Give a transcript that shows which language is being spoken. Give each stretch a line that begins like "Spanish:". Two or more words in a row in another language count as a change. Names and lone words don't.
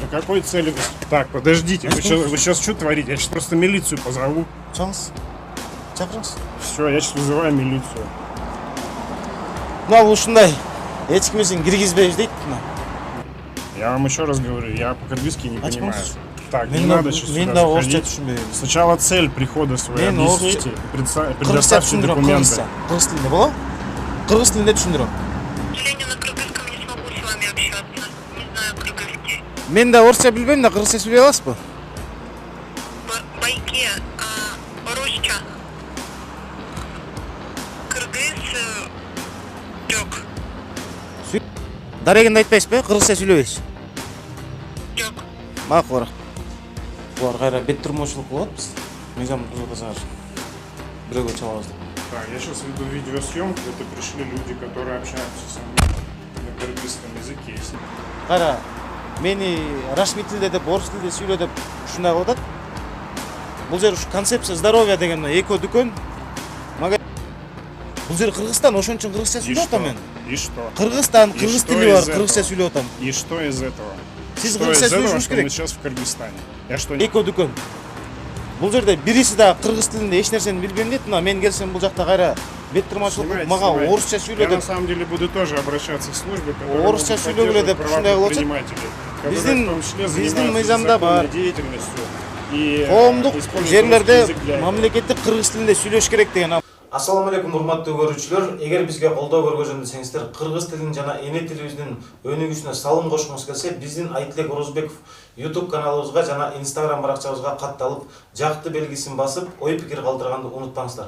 Russian: какой цели? Так, подождите, вы сейчас что творите? Я сейчас просто милицию позову. Все, я сейчас вызываю милицию.
Kyrgyz: Мына ушундай эчкимесин киргизбейбиз дейт.
Russian: Я вам еще раз говорю, я по-кыргызски не понимаю. Так, не
Kyrgyz: Мен
Russian: надо сейчас
Kyrgyz: мен
Russian: сюда
Kyrgyz: да орусча
Russian: заходить.
Kyrgyz: түшүнбөйм.
Russian: Сначала цель прихода своей
Kyrgyz: Мен
Russian: объясните,
Kyrgyz: Кыргызча
Russian: предоставьте
Kyrgyz: түшүндүрөм,
Russian: документы.
Kyrgyz: кыргыз тилинде болобу? Кыргыз тилинде түшүндүрөм.
Russian: К сожалению, на кыргызском не смогу с вами общаться. Не знаю кыргызский.
Kyrgyz: Мен да орусча билбейм да, кыргызча сүйлөй аласызбы? Байке, русча. Кыргыз, жок. Дарегенди айтпайсызбы, кыргызча сүйлөбөйсүз. Жок. Макул. Булар кайра бет турмушулук кылып атпыз. Мыйзам бузулган. Бирөөгө чабабыз деп.
Russian: Так, я сейчас веду видеосъемку, это пришли люди, которые общаются со мной на кыргызском языке.
Kyrgyz: Кайра мени расмий тилде деп, орус тилде сүйлө деп ушундай кылып атат. Бул жер ушу
Russian: концепция здоровья
Kyrgyz: деген мына экөө дүкөн. Бул жер Кыргызстан, ошон үчүн кыргызча сүйлөп атам мен.
Russian: И что?
Kyrgyz: Кыргызстан,
Russian: И
Kyrgyz: кыргыз
Russian: что
Kyrgyz: тили бар,
Russian: из этого?
Kyrgyz: кыргызча сүйлөп атам.
Russian: И что из этого?
Kyrgyz: Сиз
Russian: Что
Kyrgyz: кыргызча
Russian: из этого,
Kyrgyz: сүйлөшүңүз
Russian: что мы
Kyrgyz: керек.
Russian: сейчас в Кыргызстане? Я что,
Kyrgyz: Экөө дүкөн. Бул жерде бириси да кыргыз тилинде эч нерсени билбейм дейт, мына мен келсем бул жакта кайра бет турмачылык
Russian: Снимайте,
Kyrgyz: мага
Russian: снимайте.
Kyrgyz: орусча сүйлө
Russian: Я на
Kyrgyz: деп.
Russian: самом деле буду тоже обращаться в службы, которые
Kyrgyz: Орусча
Russian: будут
Kyrgyz: сүйлөгүлө деп
Russian: поддерживать
Kyrgyz: ушундай
Russian: права
Kyrgyz: кылып атат.
Russian: предпринимателей, которые
Kyrgyz: Биздин-
Russian: в том числе
Kyrgyz: биздин
Russian: занимаются
Kyrgyz: мыйзамда бар.
Russian: незаконной деятельностью и
Kyrgyz: Коомдук
Russian: используют
Kyrgyz: жерлерде
Russian: русский язык для этого.
Kyrgyz: мамлекеттик кыргыз тилинде сүйлөш керек деген. Ассаламу алейкум, урматтуу көрүүчүлөр. Эгер бизге колдоо көргөзөн десеңиздер, кыргыз тилин жана эне тилибиздин өнүгүүсүнө салым кошкуңуз келсе, биздин Айтилек Орозбеков YouTube каналыбызга жана Instagram баракчабызга катталып, жакты белгисин басып, ой пикир калтырганды унутпаңыздар.